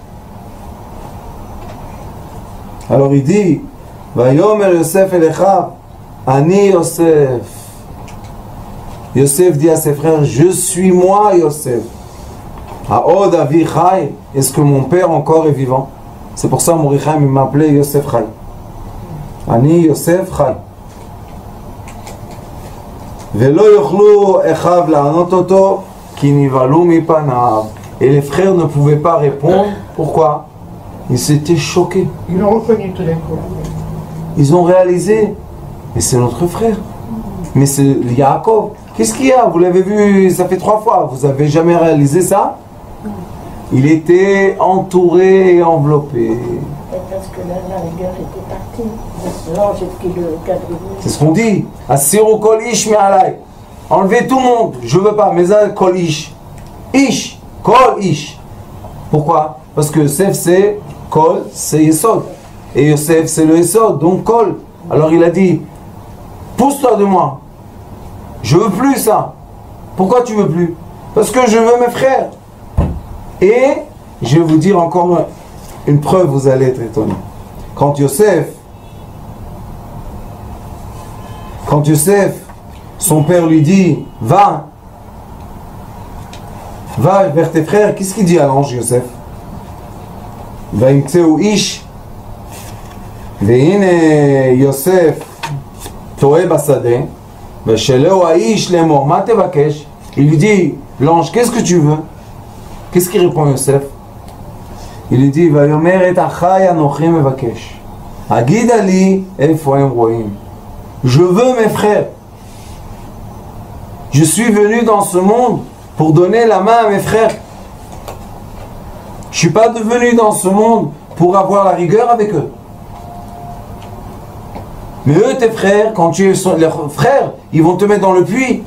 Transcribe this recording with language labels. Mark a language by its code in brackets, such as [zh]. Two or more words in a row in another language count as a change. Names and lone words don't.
[fr] Alors il dit, [he] ויאמר יוסף אליך, אני יוסף. [fr] Yosef dit à ses frères, je suis moi Yosef. [he] העוד אבי חי, [fr] est-ce que mon père encore est vivant? C'est pour ça Morichaim m'appelait Yosef Chai. [he] אני יוסף חי. ולא יכלו אחיו לענות אותו כי נבהלו מפניו. [fr] Et les frères ne pouvaient pas répondre. Pourquoi? Ils s'étaient choqués. Ils l'ont reconnu tout d'un coup. Ils ont réalisé, mais c'est notre frère. Mais c'est Yaakov. Qu'est-ce qu'il y a? Vous l'avez vu, ça fait 3 fois. Vous avez jamais réalisé ça? Il était entouré et enveloppé. Parce que là, la rigueur était partie. L'ange qui le quadrillait. C'est ce qu'on dit. [he] הסירו כל איש מעלי. [fr] Enlevez tout le monde. Je veux pas. Mais ça, [he] כל איש. איש. כל איש. [fr] Pourquoi? Parce que Yosef c'est kol, c'est Yesod. Et Yosef c'est le Yesod, donc kol. Alors il a dit, pousse-toi de moi. Je veux plus ça. Pourquoi tu veux plus? Parce que je veux mes frères. Et je vais vous dire encore une preuve, vous allez être étonnés. Quand Yosef, son père lui dit, va vers tes frères, qu'est-ce qu'il dit à l'ange Yosef? [he] וימצאו איש, והנה יוסף טועה בשדה, ושלהו האיש לאמור, מה תבקש? [fr] Il lui dit, l'ange, qu'est-ce que tu veux? Qu'est-ce qu'il répond Yosef? Il lui dit, [he] ויאמר את אחי אנוכי מבקש, הגידה לי איפה הם רואים. [fr] Je veux mes frères. Je suis venu dans ce monde pour donner la main à mes frères. Je ne suis pas venu dans ce monde pour avoir la rigueur avec eux. Mais eux, tes frères, quand tu es leurs frères, ils vont te mettre dans le puits.